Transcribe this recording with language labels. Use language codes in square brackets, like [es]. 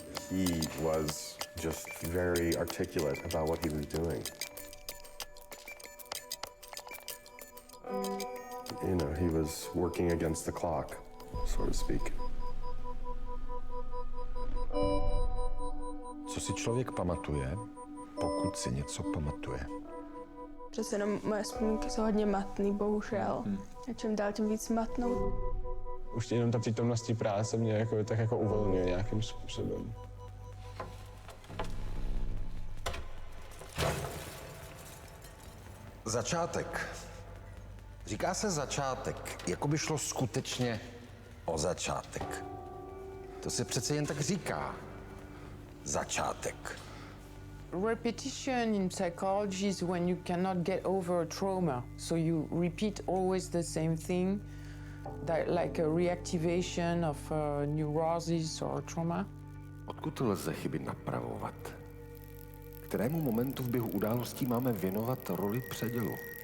[en] He was just very articulate about what he was doing. You know, he was working against the clock, so to speak. [cs] Co si člověk pamatuje, pokud si něco pamatuje? Přece jenom moje vzpomínky jsou hodně matný, bohužel. A čím dál tím víc matnou. Už jenom ta přítomnost práce mě jako, tak jako uvolňuje nějakým způsobem. Začátek. Říká se začátek, jako by šlo skutečně o začátek. To se přece jen tak říká. Začátek. [en] Repetition in psychology is when you cannot get over a trauma. So you repeat always the same thing, that like a reactivation of neurosis or trauma. [cs] Odkud lze chyby napravovat? Kterému momentu v běhu událostí máme věnovat roli předělu?